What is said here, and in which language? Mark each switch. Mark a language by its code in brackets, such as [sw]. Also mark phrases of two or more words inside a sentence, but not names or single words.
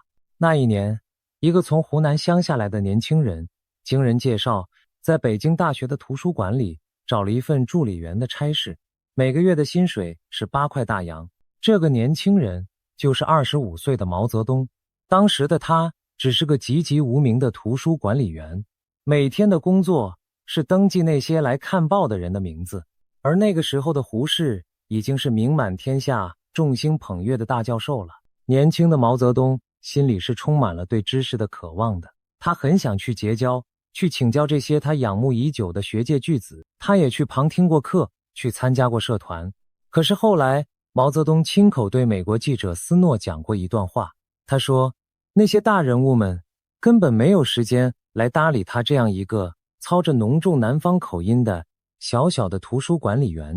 [zh] 那一年，一個從湖南鄉下來的年輕人，經人介紹，在北京大学的圖書館裡找了一份助理員的差事，每個月的薪水是8塊大洋。這個年輕人就是25歲的毛澤東。當時的他只是個籍籍無名的圖書管理員，每天的工作是登記那些來看報的人的名字。而那個時候的胡適已經是名滿天下、众星捧月的大教授了。年輕的毛澤東心裡是充滿了對知識的渴望的，他很想去結交，去請教這些他仰慕已久的學界巨子。他也去旁聽過課，去參加過社團。可是後來，毛澤東親口對美國記者斯諾講過一段話，他說，那些大人物們根本沒有時間來搭理他這樣一個操着濃重南方口音的小小的圖書管理員。